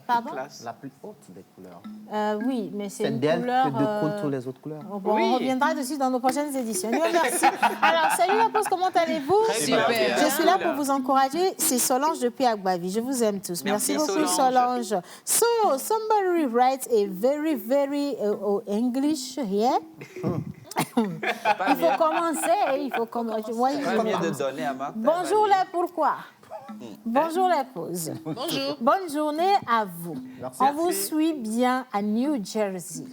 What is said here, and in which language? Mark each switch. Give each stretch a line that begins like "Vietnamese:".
French: Pardon? classe. La plus haute des couleurs. Oui, mais c'est une d'elle couleur... que découlent toutes les autres couleurs. Bon, on reviendra dessus dans nos prochaines éditions. Merci. Alors, salut la pause, comment allez-vous? Super. Je suis là pour vous encourager. C'est Solange depuis Agbavi. Je vous aime tous. Merci beaucoup, Solange.
English: So, somebody writes a very, very English here.
French: Il faut commencer. Il faut commencer. Pas mieux de donner à Martha. Bonjour les pourquoi. Bonjour les pauses. Bonjour. Bonne journée à vous. Merci. On vous suit bien à New Jersey.